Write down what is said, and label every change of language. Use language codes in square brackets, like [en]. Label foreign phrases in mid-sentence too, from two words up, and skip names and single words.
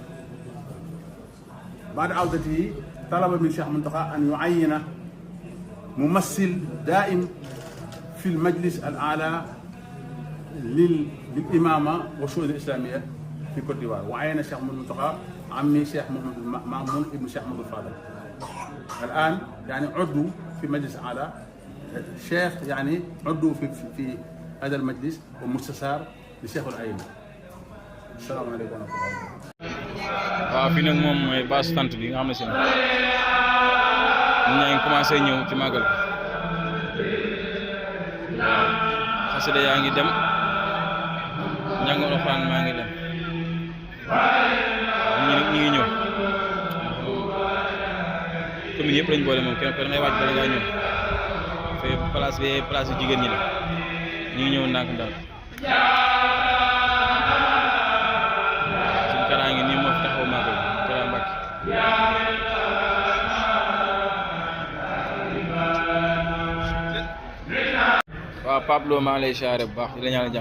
[ar] بعد عودته طلب من الشيخ منتقى أن يعين ممثل دائم في المجلس الأعلى للإمامة والشؤون الإسلامية في كوت ديفوار، وعين الشيخ محمد المنتقى عمي الشيخ مأمون ابن الشيخ محمد الفاضل. الآن عضو في مجلس أعلى، الشيخ عضو في هذا المجلس ومستشار للشيخ الأئمة. السلام عليكم ورحمة الله. [wo] waaw fii nag moom mooy base tente bi nga xam ne si nit ñaa ngi commencé ñëw ci màggal waaw xasida yaa ngi dem njàngu alxuraan maa ngi dem ñi ngi ñëw commune yëpp lañ boole moom kenn ko da ngay waaj bala ngaa ñëw fee place bi place yu jigéen ñi la ñu ngi ñëw ndànk ndànk suñ karaa ngi nii moo fi taxaw màggal Kara Mbàkke waaw Pablo maa ngi lay siyaare bu baax di la ñaanal jàmm.